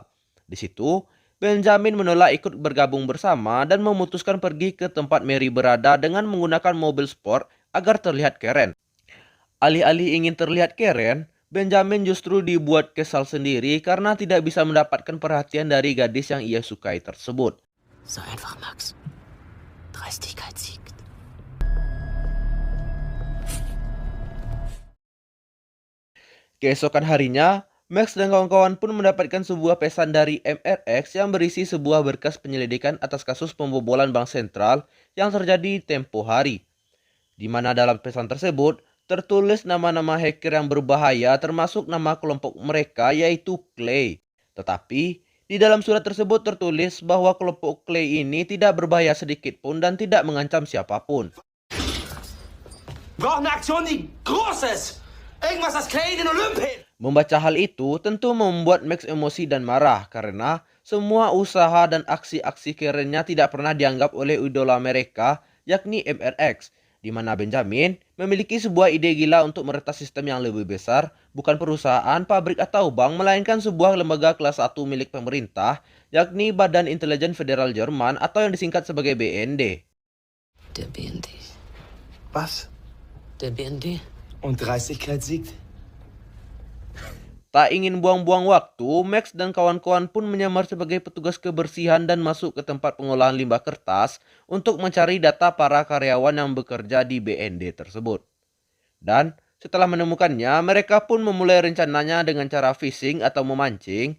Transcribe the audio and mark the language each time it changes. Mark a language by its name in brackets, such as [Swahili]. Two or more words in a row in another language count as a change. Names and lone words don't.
[Indonesian] Di situ, Benjamin menolak ikut bergabung bersama dan memutuskan pergi ke tempat Mary berada dengan menggunakan mobil sport agar terlihat keren. Alih-alih ingin terlihat keren, Benjamin justru dibuat kesal sendiri karena tidak bisa mendapatkan perhatian dari gadis yang ia sukai tersebut. [German] So einfach, Max. Dreistigkeit siegt. [Indonesian] Keesokan harinya, Max dan kawan-kawan pun mendapatkan sebuah pesan dari MRX yang berisi sebuah berkas penyelidikan atas kasus pembobolan bank sentral yang terjadi tempo hari. Di mana dalam pesan tersebut tertulis nama-nama hacker yang berbahaya termasuk nama kelompok mereka yaitu Clay. Tetapi di dalam surat tersebut tertulis bahwa kelompok Clay ini tidak berbahaya sedikit pun dan tidak mengancam siapapun. [German] Brauchen eine Aktion, die groß ist. Irgendwas, das Clay in den Olymp hebt. [Indonesian] Membaca hal itu tentu membuat Max emosi dan marah karena semua usaha dan aksi-aksi kerennya tidak pernah dianggap oleh idola mereka yakni MRX, di mana Benjamin memiliki sebuah ide gila untuk meretas sistem yang lebih besar, bukan perusahaan, pabrik atau bank, melainkan sebuah lembaga kelas 1 milik pemerintah yakni Badan Intelijen Federal Jerman atau yang disingkat sebagai BND. [German] Der BND. Was? Der BND? Und Dreistigkeit siegt? [Indonesian] Tak ingin buang-buang waktu, Max dan kawan-kawan pun menyamar sebagai petugas kebersihan dan masuk ke tempat pengolahan limbah kertas untuk mencari data para karyawan yang bekerja di BND tersebut. Dan setelah menemukannya, mereka pun memulai rencananya dengan cara phishing atau memancing.